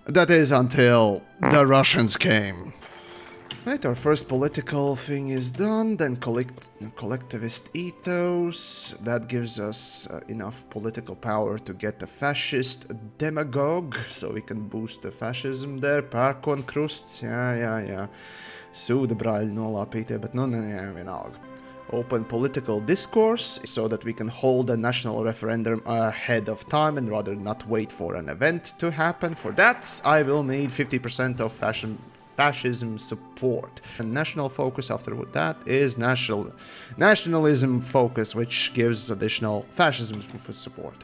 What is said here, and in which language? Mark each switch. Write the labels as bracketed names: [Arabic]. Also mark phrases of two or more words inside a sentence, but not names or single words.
[English] That is until the Russians came. Right, our first political thing is done, then collectivist ethos. That gives us enough political power to get a fascist demagogue, so we can boost the fascism there. [Latvian] Pērkon krusts, jā. Sūda brāļi nolāpītie, bet jā, vienalga. [English] Open political discourse, so that we can hold a national referendum ahead of time and rather not wait for an event to happen. For that, I will need 50% of fascism support. And national focus after that is nationalism focus, which gives additional fascism support.